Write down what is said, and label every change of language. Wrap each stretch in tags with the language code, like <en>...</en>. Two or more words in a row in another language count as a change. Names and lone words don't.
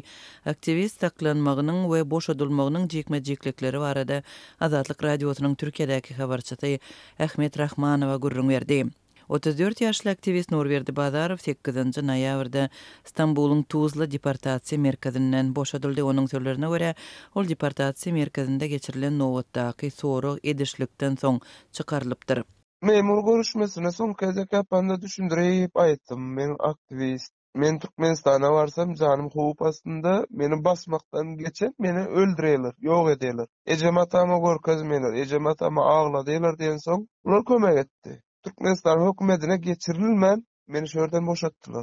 <tk>Aktivist saklanmagynyň we boşadylmagynyň jekme-jeklikleri barada Azatlyk radiosynyň Türkiýedäki habarçysy Ahmet Rahmanowa gurrun berdi. 34 ýaşly aktivist Norberdi Badarov 8 noýabrda Istanbulyň Tuzla deportasiýa merkezinden boşadyldy. Onuň sözlerine görä, ol deportasiýa merkezinde geçirilen nowatdaky sorag edişlikden soň çykarylypdyr. Memur görüşmesine son kezek ýapanda düşündirip aýtdym. Men aktivist. Men Türkmenistana barsam janym hoop astynda meni basmakdan geçen meni öldüreler, ýok edeler. Ejematama görkezmeler, ejematama agladylar diýen soň ular kömek etdi. Türkmenistan hökümetine geçirilmän meni şerden boşatdylar.</tk>